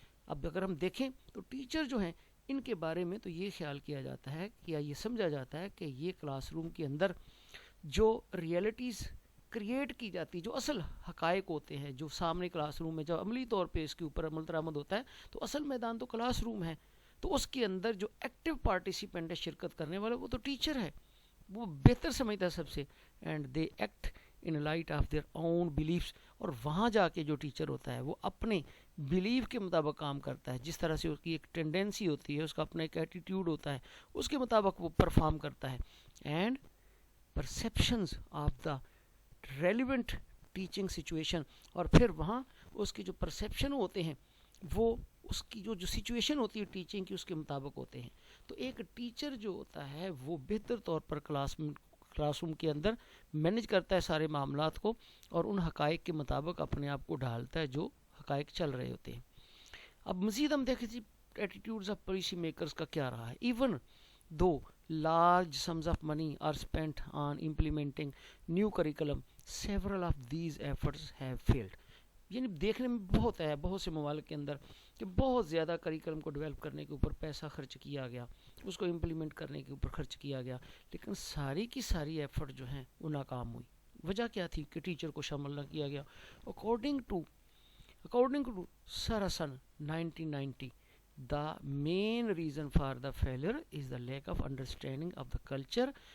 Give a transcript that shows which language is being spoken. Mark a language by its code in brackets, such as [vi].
[ur] اب اگر ہم دیکھیں تو ٹیچر جو ہیں ان کے بارے میں تو یہ خیال کیا جاتا ہے یا یہ سمجھا جاتا ہے کہ یہ کلاس روم کے اندر جو ریئلٹیز کریٹ کی جاتی، جو اصل حقائق ہوتے ہیں جو سامنے کلاس روم میں جب عملی طور پہ اس کے اوپر عمل درآمد ہوتا ہے تو اصل میدان تو کلاس روم ہے، تو اس کے اندر جو ایکٹیو پارٹیسپینٹ ہے شرکت کرنے والا وہ تو ٹیچر ہے، وہ بہتر سمجھتا ہے سب سے. [en] And they act in light of their own beliefs. [ur] اور وہاں جا کے جو ٹیچر ہوتا ہے وہ اپنے بلیف کے مطابق کام کرتا ہے، جس طرح سے اس کی ایک ٹینڈنسی ہوتی ہے، اس کا اپنا ایک ایٹیٹیوڈ ہوتا ہے، اس کے مطابق وہ پرفارم کرتا ہے. [en] And perceptions of the relevant teaching situation. [ur] اور پھر وہاں اس کے جو پرسیپشن ہوتے ہیں وہ اس کی جو سچویشن ہوتی ہے ٹیچنگ کی اس کے مطابق ہوتے ہیں. تو ایک ٹیچر جو ہوتا ہے وہ بہتر طور پر کلاس روم کے اندر مینج کرتا ہے سارے معاملات کو اور ان حقائق کے مطابق اپنے آپ کو ڈھالتا ہے جو حقائق چل رہے ہوتے ہیں. اب مزید ہم دیکھیں ایٹیٹیوڈز آف پالیسی میکرز کا کیا رہا ہے. [en] Even though large sums of money are spent on implementing new curriculum, several of these efforts have failed. [ur] یعنی دیکھنے میں بہت سے ممالک کے اندر کہ بہت زیادہ کریکلم کو ڈیولپ کرنے کے اوپر پیسہ خرچ کیا گیا اس کو امپلیمنٹ کرنے کے اوپر خرچ کیا گیا، لیکن ساری کی ساری ایفرٹ جو ہیں وہ ناکام ہوئی۔ وجہ کیا تھی کہ ٹیچر کو شامل نہ کیا گیا؟ [en] according to Sarason 1990 the main reason for the failure is the lack of understanding of the culture